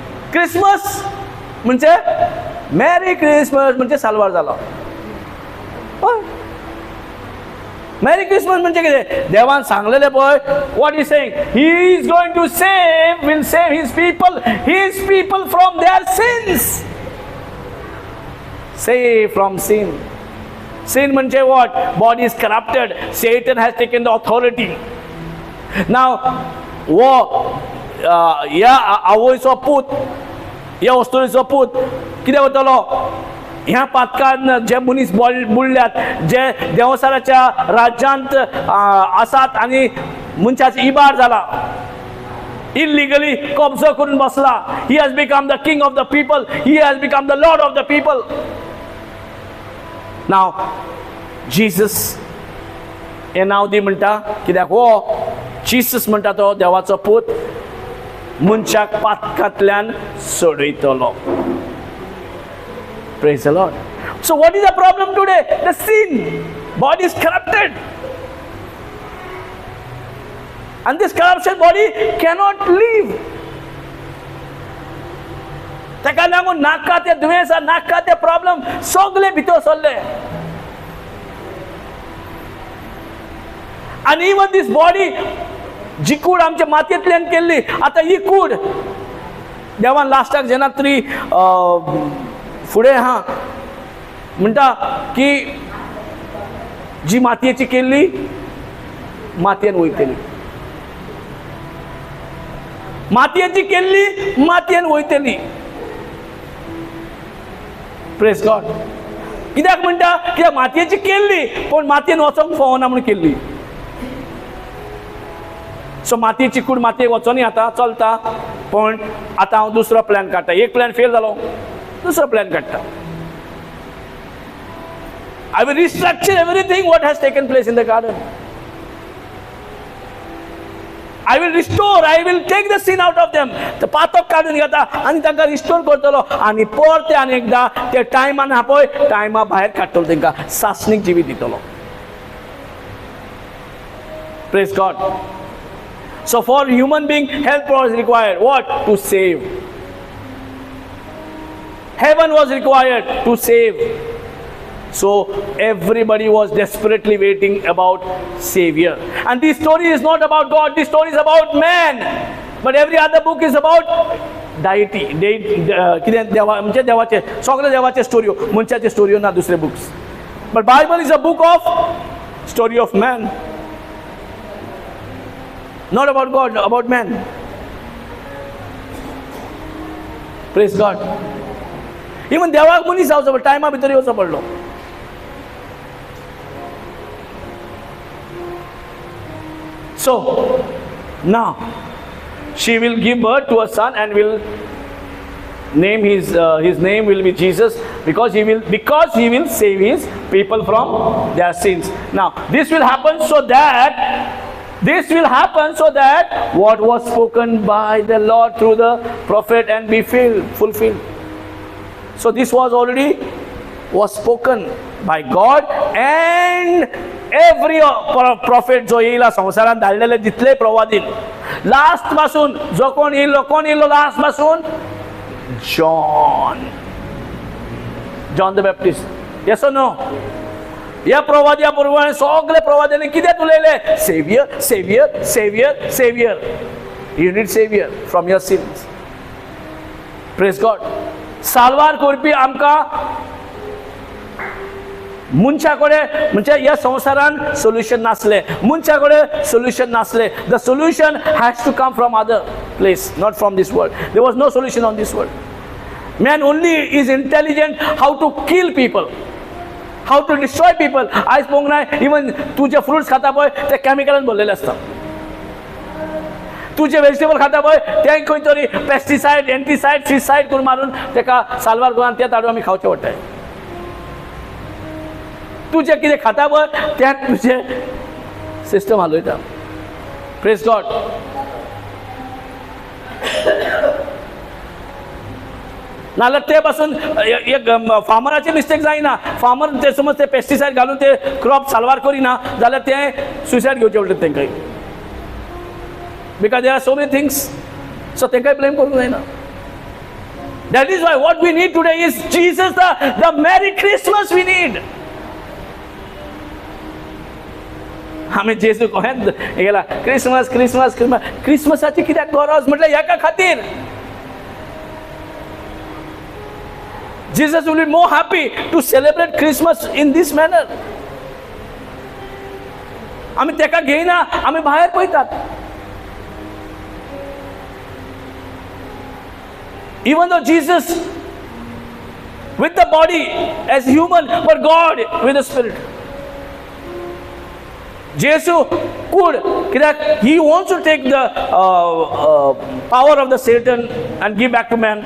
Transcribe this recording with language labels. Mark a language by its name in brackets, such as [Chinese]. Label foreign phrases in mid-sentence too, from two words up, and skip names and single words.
[Konkani] क्रिसमस म्हणजे [English] Merry Christmas [Konkani] म्हणजे साल्वार जालो. [English] Merry Christmas [Konkani] म्हणजे कितें? देवान सांगलेलें पळय, [English] What is saying, he is going to save, will save his people from their sins. save from sin. Sin म्हणजे what? Body is corrupted. Satan has taken the authority. Now, [Konkani] ह्या आवयचो पूत, ह्या वस्तुरीचो पूत कितें वतलो? ह्या पातकान जे मनीस बुडल्यात, जे देवसाराच्या राज्यांत आसात आनी मनशाची इबार जाला, illegally कब्जो करून बसला. [English] He has become the king of the people. He has become the lord of the people. [Konkani] Now, Jesus हे नाव दी म्हणटा कित्याक हो जीसस म्हणटा तो देवाचो पूत मनशाक पातकांतल्यान सोडयतलो. [English] Praise the Lord. So what is the problem today? The sin. Body is corrupted. And this corruption body cannot live. [Konkani] ताका लागून नाका ते दुयेंस, नाका ते प्रॉब्लेम सगळे भितर सरले. [English] And even this body, [Konkani] जी कूड आमच्या मातयेंतल्यान केल्ली, आतां ही कूड देवान लास्टाक जेन्ना तरी फुडें म्हणटा की जी मातयेची केल्ली मातयेन वयतली. मातयेची केल्ली मातयेन वयतली. [English] Praise God. [Konkani] कित्याक म्हणटा? कित्याक मातयेची केल्ली पण मातयेन वचोंक फावना म्हणून केल्ली. सो मातयेची कूड मातयेक वचोनी आतां चलता, पण आतां हांव दुसरो प्लॅन काडटा. एक [English] plan fail [Konkani] जालो, दुसरो प्लॅन काडटा. [English] I will restructure everything what has taken place in the garden. I will restore, I will take the sin out of them. [Konkani] ते पातक काडून घेता आनी तांकां रिस्टोर करतलो आनी परते आनी एकदा ते टायमान आहा पळय, टायमा भायर काडटलो, तांकां सासणीक जिवीत दितलो. [English] Praise God. So for human being, help was required. What? To save. Heaven was required to save. So everybody was desperately waiting about Savior. And this story is not about God, this story is about man. But every other book is about deity. [Konkani] कितें देवा म्हणजे देवाचे सगळे देवाचे स्टोरी, मनशाचे स्टोरी ना दुसरे बुक्स. [English] But Bible is a book of story of man. Not about God, about man. Praise God. [Konkani] Even देवाक मनीस जावचो पडलो, टायमा भितर येवचो पडलो. [English] So now she will give birth to a son and will name his name will be Jesus, because he will save his people from their sins. Now this will happen so that what was spoken by the Lord through the prophet and be fulfilled. So this was spoken by God, and every prophet [Konkani] जो येयला संवसारान धाडलेले जितले प्रवादीन लास्ट पासून जो कोण येयलो लास्ट पासून जॉन द बॅप्टिस्ट. येस और नो? ह्या प्रवाद्या बरोबर सगळे प्रवाद्यांनी कितें उलयले? [English] Savior Savior Savior Savior. You need Savior from your sins. Praise God. [Konkani] साल्वार करपी आमकां मनशा कडेन म्हणजे ह्या संवसारान सोल्युशन नासले, मनशा कडेन सोल्युशन नासले. [English] The solution has to come from other place, not from this world. There was no solution on this world. Man only is intelligent how to kill people, how to destroy people. [Konkani] आयज पळोवंक ना, इवन तूं जे फ्रुट्स खाता पळय ते कॅमिकलान भरलेले आसता. तूं जे वेजिटेबल खाता पळय ते खंय तरी पेस्टिसायड, एंटीसायड, फिसायड करून मारून तेका साल्वार करून ते ताडून आमी खावचे पडटाय. तूं जे कितें खाता पळय त्यात तुजें सिस्टम हालयता. [English] Praise God. [Konkani] नाल्यार ते पासून एक फार्मराची मिस्टेक जायना. फार्मर ते समज ते पेस्टिसायड घालून ते क्रॉप साल्वार करिना जाल्यार ते सुसायड घेवचे पडटा तांकां, [English] Because there are so many things. [Konkani] सो तांकांय ब्लेम करूंक जायना. [English] That is why what we need today is Jesus, the Merry Christmas we need. [Konkani] आम्ही जेसू कोहेन गेला क्रिसमस क्रिसमस क्रिसमस क्रिसमसाची कित्याक गरज म्हटल्यार ह्याका खातीर. [English] Jesus will be more happy to celebrate Christmas in this manner. [Konkani] आम्ही तेका घेयना, आम्ही भायर पळयतात. [English] Even though Jesus with the body as human, but God with the spirit. Jesus could, he wants to take the power of the Satan and give back to man.